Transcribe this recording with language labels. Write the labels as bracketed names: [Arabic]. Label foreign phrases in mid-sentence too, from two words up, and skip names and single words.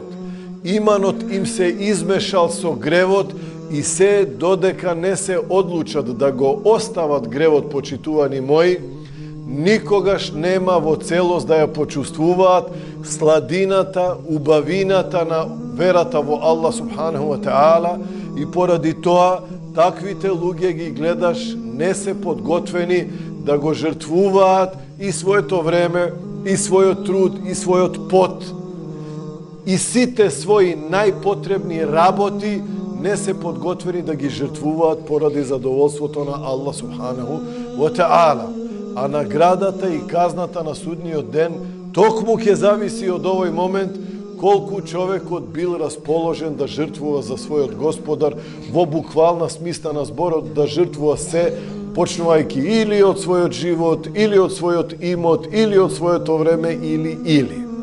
[Macedonian] Иманот им се измешал со гревот и се додека не се одлучат да го остават гревот, почитувани мои, никогаш нема во целост да ја почувствуваат сладината, убавината на верата во Аллах [Arabic] سبحانه وتعالى, [Macedonian] и поради тоа таквите луѓе ги гледаш не се подготвени да го жртвуваат и своето време, и својот труд, и својот пот, и сите своји најпотребни работи не се подготвени да ги жртвуваат поради задоволството на Аллах [Arabic] سبحانه وتعالى. [Macedonian] А наградата и казната на судниот ден токму ќе зависи од овој момент колку човекот бил расположен да жртвува за својот Господар, во буквална смисла на зборот, да жртвува се, почнувајќи или од својот живот, или од својот имот, или од своето време, или.